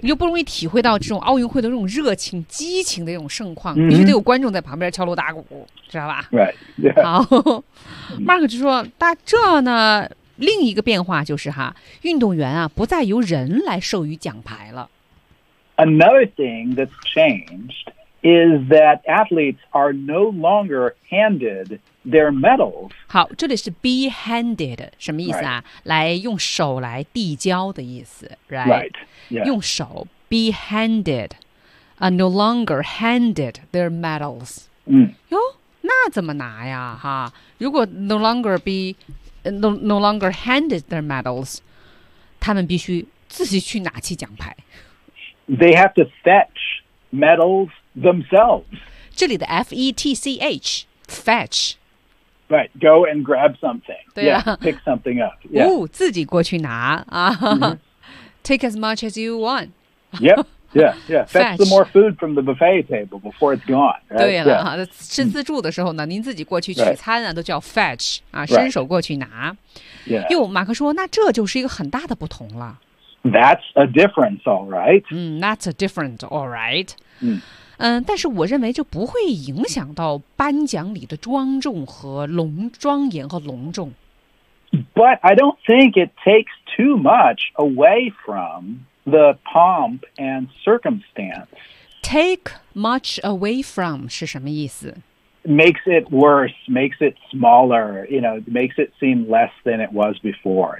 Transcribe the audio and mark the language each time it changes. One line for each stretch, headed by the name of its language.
Chinese: 你就不容易体会到这种奥运会的这种热情、激情的那种盛况，必须得有观众在旁边敲锣打鼓，知道吧？
English: Right. Yeah.
Chinese: 好 ，Mark 就说，那这呢，另一个变化就是哈，运动员啊，不再由人来授予奖牌了。
English: Another thing that's changed. Is that athletes are no longer handed their medals.
Chinese: 好，这里是 be handed， 什么意思啊？Right. 来用手来递交的意思 ，right？
English: Yeah.
Chinese: 用手 be handed，
English: no longer handed their medals.
Chinese: 哟，那怎么拿呀？哈，如果
English: no longer handed their medals，
Chinese: 他们必须自己去拿起奖牌。
English: They have to fetch medals. Themselves.
Chinese: 这里的 F-E-T-C-H, fetch.
English: Right, go and grab something. Yeah, pick something up. Yeah.
Chinese: 哦，自己过去拿啊。
English: Take as much as you want. Yep, yeah, yeah. Fetch some more food from the buffet table before it's gone. Right?
Chinese: 对了，哈，吃自助的时候呢，您自己过去取餐啊，都叫 fetch 啊，伸手过去拿。
English: Yeah.
Chinese: 又马克说，那这就是一个很大的不同了。
English: That's a difference, all right. That's a difference, all right.
Chinese: 嗯。但是我认为这不会影响到颁奖礼的庄重和隆庄严和隆重。
English: But I don't think it takes too much away from the pomp and circumstance. Take much away from 是什么意思？ Makes it worse, makes it smaller, you know, makes it seem less than it was before.